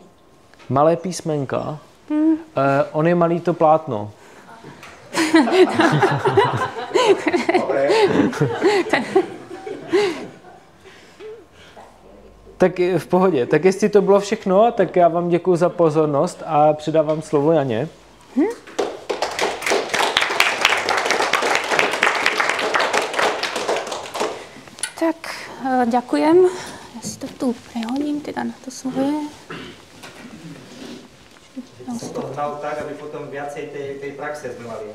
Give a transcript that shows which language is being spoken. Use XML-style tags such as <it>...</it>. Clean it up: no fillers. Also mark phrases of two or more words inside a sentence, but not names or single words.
<cs>Malé písmenka? On je malý to plátno. Tak v pohodě. Tak jestli to bylo všechno, tak já vám děkuji za pozornost a předávám slovo Janě.</cs> <sk>Tak, ďakujem. Ja si to tu prehodím, teda na to svoje. Som to hnal tak, aby potom viacej tej praxe sme mali.</sk>